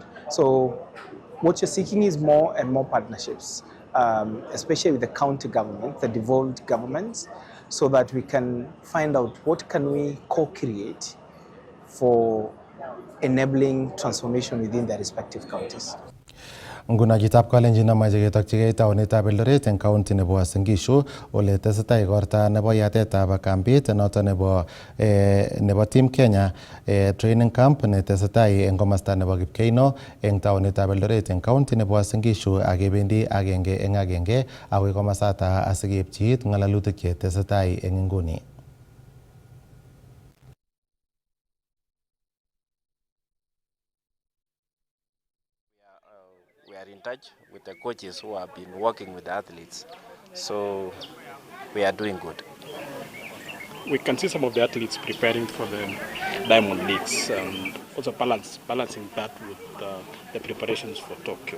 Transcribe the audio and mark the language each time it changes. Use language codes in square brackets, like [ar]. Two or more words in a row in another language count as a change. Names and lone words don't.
[en] So what you're seeking is more and more partnerships, especially with the county government, the devolved governments, so that we can find out what can we co-create for enabling transformation within their respective counties. [kln] Nguna chitab Kalenjin amache ketokchigei taonitab Eldoret eng county nebo Uasin Gishu ole tesetai igorta nebo yatetab kambit noto nebo Team Kenya [en] training camp [kln] netesetai eng komasta nebo Kipkeino eng taonitab Eldoret eng county nebo Uasin Gishu akebendi agenge eng agenge akoi komasata asikepchiit ngalalutik che tesetai eng nguni. [en] We are in touch with the coaches who have been working with the athletes, so we are doing good. We can see some of the athletes preparing for the Diamond Leagues and also balancing that with the preparations for Tokyo.